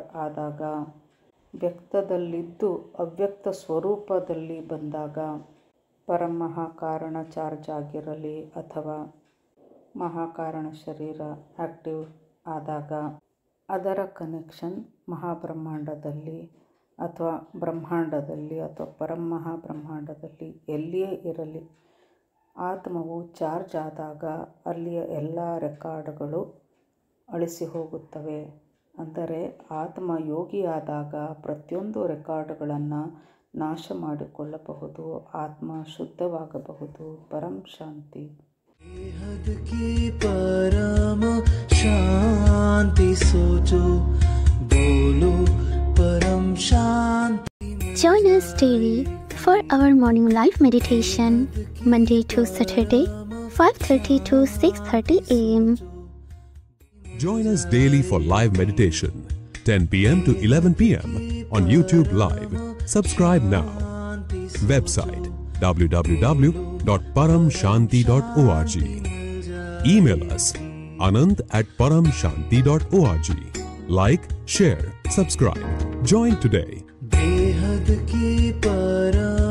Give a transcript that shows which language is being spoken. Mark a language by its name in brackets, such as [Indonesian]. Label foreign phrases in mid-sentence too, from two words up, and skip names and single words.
[Kannada] ಆದಾಗ, ವ್ಯಕ್ತದಲ್ಲಿದ್ದು ಅವ್ಯಕ್ತ ಸ್ವರೂಪದಲ್ಲಿ ಬಂದಾಗ, ಪರಮಹಾಕಾರಣ ಚಾರ್ಜ್ ಆಗಿರಲಿ ಅಥವಾ ಮಹಾಕಾರಣ ಶರೀರ ಆ್ಯಕ್ಟಿವ್ ಆದಾಗ, ಅದರ ಕನೆಕ್ಷನ್ ಮಹಾಬ್ರಹ್ಮಾಂಡದಲ್ಲಿ ಅಥವಾ ಬ್ರಹ್ಮಾಂಡದಲ್ಲಿ ಅಥವಾ ಪರಂ ಮಹಾಬ್ರಹ್ಮಾಂಡದಲ್ಲಿ ಎಲ್ಲಿಯೇ ಇರಲಿ, ಆತ್ಮವು ಚಾರ್ಜ್ ಆದಾಗ ಅಲ್ಲಿಯ ಎಲ್ಲ ರೆಕಾರ್ಡ್ಗಳು ಅಳಿಸಿ ಹೋಗುತ್ತವೆ. ಅಂದರೆ ಆತ್ಮ ಯೋಗಿಯಾದಾಗ ಪ್ರತಿಯೊಂದು ರೆಕಾರ್ಡ್ಗಳನ್ನು ನಾಶ ಮಾಡಿಕೊಳ್ಳಬಹುದು, ಆತ್ಮ ಶುದ್ಧವಾಗಬಹುದು. ಪರಂ ಶಾಂತಿ. [Hindi] परम शांति सोचो बोलो परम शांति. [English] Join us daily for our morning live meditation, Monday to Saturday, 5:30 to 6:30 a.m. Join us daily for live meditation, 10 p.m. to 11 p.m. on YouTube Live. Subscribe now. Website www.paramshanti.org. Email us anand@paramshanti.org. Like, share, subscribe. Join today. [Hindi] बेहद की परम